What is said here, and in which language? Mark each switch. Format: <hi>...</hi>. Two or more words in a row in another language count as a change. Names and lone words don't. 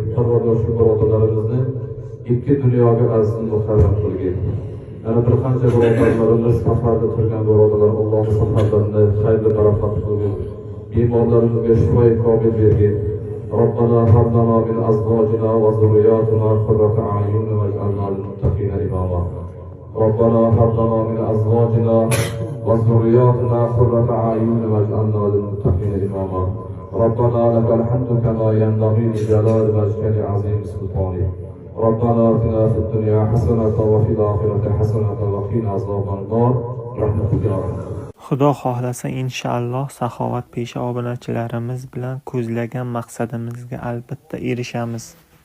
<uz>Parvardigor shu birodarlarimizni ikki dunyoga aziz mukarram qilgin. Yana bir qancha birodarlarimiz safarda turgan birodarlar Alloh safarlarini xayrli barakot qilgin. Bemorlarimizga shifo komil bergin.</uz> <ar>ربنا هب لنا من أزواجنا وذرياتنا قرة أعين واجعلنا للمتقين إماما. ربنا هب لنا من أزواجنا وذرياتنا قرة أعين واجعلنا للمتقين إماما. ربنا لك الحمد كما ينبغي لجلال وجهك لعظيم سلطانك. ربنا آتنا في الدنيا حسنة وفي الآخرة حسنة وقنا عذاب النار برحمتك يا رب.</ar> <uz>Xudo xohlasa inshaalloh saxovatpesha obunachilarimiz bilan ko'zlagan maqsadimizga albatta erishamiz.</uz>